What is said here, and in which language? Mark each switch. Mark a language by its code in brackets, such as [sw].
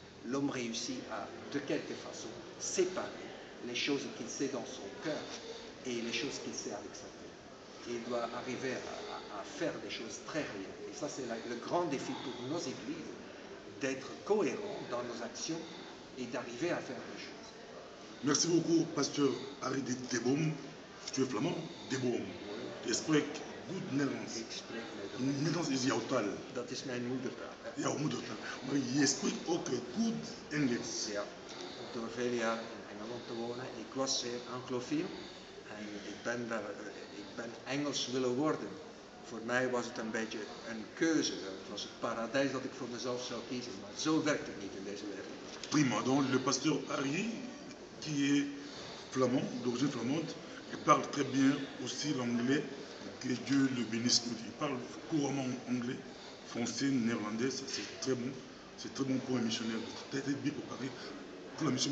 [fr] L'homme réussit à, de quelque façon, séparer les choses qu'il sait dans son cœur et les choses qu'il sait avec sa tête. Et il doit arriver à faire des choses très réelles. Et ça, c'est le grand défi pour nos églises, d'être cohérents dans nos actions et d'arriver à faire des choses. Merci beaucoup, pasteur Harry de Boom. Tu es flamand? De Boom. [nl] Je spreek goed Nederlands. Ik spreek Nederlands is jouw taal. Dat is mijn moedertaal. Jouw moedertaal. Maar je spreekt ook goed Engels. Ja, door vele jaren in Engeland te wonen. Ik was zeer anglofiel en ik ben Engels willen worden. Voor mij was het een beetje een keuze. Het was het paradijs dat ik voor mezelf zou kiezen. Maar zo werkt het niet in deze wereld. Prima. [fr] Donc le pasteur Harry, qui est flamand, d'origine flamande, il parle très bien aussi l'anglais. Que Dieu le bénisse. Il parle couramment anglais, français, néerlandais. C'est très bon. C'est très bon pour un missionnaire. D'être bien préparé pour la mission.